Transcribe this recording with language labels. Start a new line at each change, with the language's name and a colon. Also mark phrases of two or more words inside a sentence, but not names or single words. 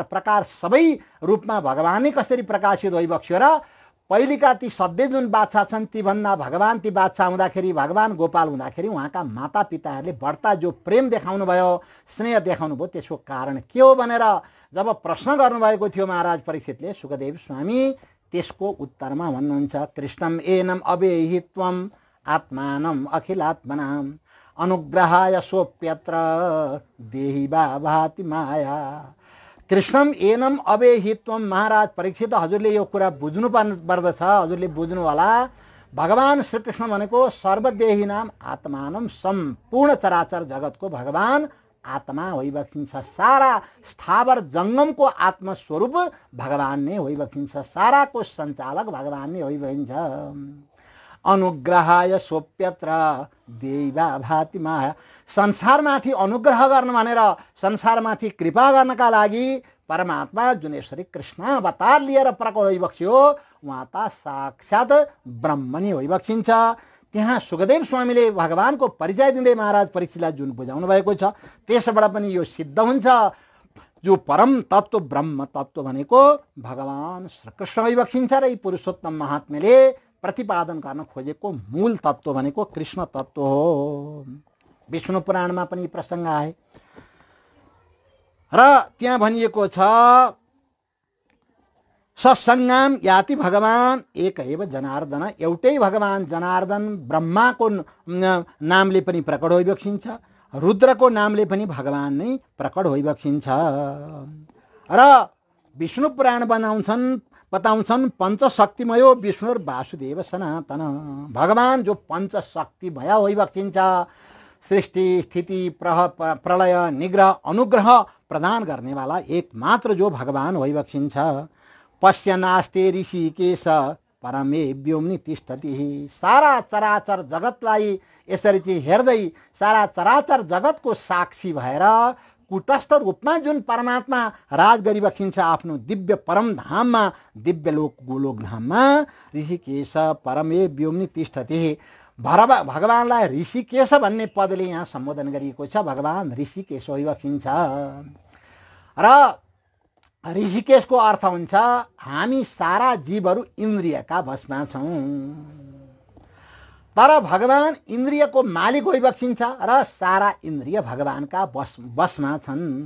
Nepali: प्रकार सबै रूपमा भगवानै कसरी प्रकाशित होइबक्सियो, र पहिलेका ती सधैँ जुन बादशाह छन् तीभन्दा भगवान ती बादशाह हुँदाखेरि, भगवान गोपाल हुँदाखेरि उहाँका माता पिताहरूले बढ्ता जो प्रेम देखाउनु भयो, स्नेह देखाउनु भयो, त्यसको कारण के हो भनेर जब प्रश्न गर्नुभएको थियो महाराज परीक्षितले, सुखदेव स्वामी त्यसको उत्तरमा भन्नुहुन्छ,
Sanskrit: कृष्णम एनम अवेहित्वम आत्मानम अखिलात्मनाम अनुग्रहाय सोप्यत्र देहि भाति माया। कृष्णम एनम अवेहित्वम,
Nepali: महाराज परीक्षित हजुरले यो कुरा बुझ्नु पर्दछ, हजुरले बुझ्नु होला। भगवान श्रीकृष्ण भनेको
Sanskrit: सर्वदेही नाम आत्मानम,
Nepali: सम्पूर्ण चराचर जगतको भगवान आत्मा होइबक्सिन्छ, सारा स्थावर जङ्गमको आत्मस्वरूप भगवान नै होइबक्सिन्छ, साराको सञ्चालक भगवान नै होइबक्सिन्छ।
Sanskrit: अनुग्रहाय सोप्यत्र देवा भाति माया,
Nepali: संसारमाथि अनुग्रह गर्न भनेर, संसारमाथि कृपा गर्नका लागि परमात्मा जुन यसरी कृष्ण अवतार लिएर प्रकट होइबक्स्यो, उहाँ त साक्षात ब्रह्म नै होइबक्सिन्छ। त्यहाँ सुखदेव स्वामीले भगवानको परिचय दिँदै महाराज परीक्षितलाई जुन बुझाउनु भएको छ, त्यसबाट पनि यो सिद्ध हुन्छ जो परम तत्व ब्रह्म तत्व भनेको भगवान श्रीकृष्ण होइबक्सिन्छ, र यी पुरुषोत्तम महात्म्यले प्रतिपादन गर्न खोजेको मूल तत्व भनेको कृष्ण तत्व हो। विष्णु पुराणमा पनि प्रसङ्ग आए र त्यहाँ भनिएको छ,
Sanskrit: सत्सङ्गाम याति भगवान एक एव जनार्दन,
Nepali: एउटै भगवान जनार्दन ब्रह्माको नामले पनि प्रकट होइबक्सिन्छ, रुद्रको नामले पनि भगवान नै प्रकट होइबक्सिन्छ। र विष्णु पुराण बताउँछन्
Sanskrit: पञ्चशक्तिमयो विष्णुर वासुदेव सनातन,
Nepali: भगवान जो पञ्चशक्तिमय होइबक्सिन्छ, सृष्टि स्थिति प्रलय निग्रह अनुग्रह प्रदान गर्नेवाला एकमात्र जो भगवान होइबक्सिन्छ।
Sanskrit: पश्यनास्ते ऋषिकेश परमे व्योम्नि तिष्ठति,
Nepali: सारा चराचर जगतलाई यसरी चाहिँ हेर्दै, सारा चराचर जगतको साक्षी भएर कुटस्थ रूपमा जुन परमात्मा राज गरिबक्सिन्छ आफ्नो दिव्य परम धाममा, दिव्य लोक गोलोक धाममा,
Sanskrit: ऋषिकेश परमे व्योम्नि तिष्ठति,
Nepali: भगवानलाई ऋषिकेश भन्ने पदले यहाँ सम्बोधन गरिएको छ। भगवान ऋषिकेश होइबक्सिन्छ र ऋषिकेशको अर्थ हुन्छ हामी सारा जीवहरू इन्द्रियका वशमा छौँ, तर भगवान इन्द्रियको मालिक होइबक्सिन्छ र सारा इन्द्रिय भगवानका वशमा छन्।